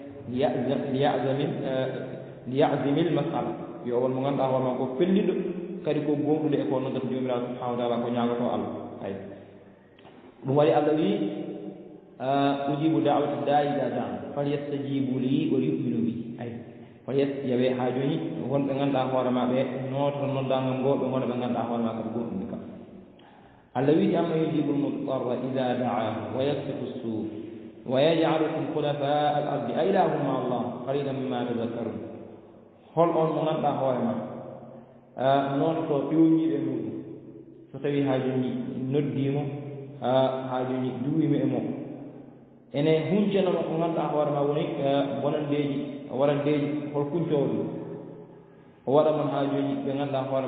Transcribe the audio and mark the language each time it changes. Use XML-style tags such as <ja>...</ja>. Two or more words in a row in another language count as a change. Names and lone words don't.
<ff>liyazimil masala yo won mo ganduɗa hoorema ko felliɗo kadi ko gonɗude e ko noddata jomiraɗo subhanahu wa taala ko ñagoto Allah ay ɗum waɗi Allah wi</ff> <ar>أجيب دعوة الداع إذا دعان فليستجيبوا لي وليؤمنوا بي</ar> <ff>ay yawe ha joni wonɓe ganduɗa hoorema ɓe noto noddagal ngo ɓe gona ɓe ganduɗa hoorema kadi gonɗude kam Allah wi</ff> <ar>أمن يجيب المضطر إذا دعاه ويكشف السوء ويجعلكم خلفاء الأرض أإله مع</ar> <ff>Allah</ff> <ar>قليلا ما تذكرون</ar> <ff>hol on mo ganduɗa hoorema noon to ƴoƴiɓe muɗum so tawi ha joni noddimo ha joni duwima e mo ene huncanoma ko ganduɗa hoorema woni warandeji hol kuncowo ɗum o waɗa mon ha joni ɓe ganduɗa hoorema</ff>